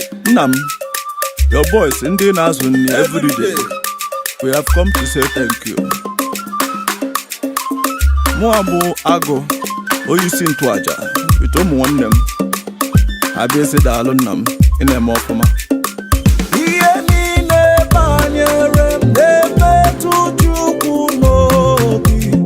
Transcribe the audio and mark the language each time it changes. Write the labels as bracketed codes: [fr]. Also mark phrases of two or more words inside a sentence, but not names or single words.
[ig] Nna m, [en] your boys, [ig] ndị na-azụ nri [en] every day, we have come to say thank you. [ig] Mụ a bụ Agụ, onye isi ntụaja, with ụmụ nwanne m. Abịa sị daalụ nna m, ị na-eme ọfụma. Ihe niile banyere m na-emetụ Chukwu n'obi.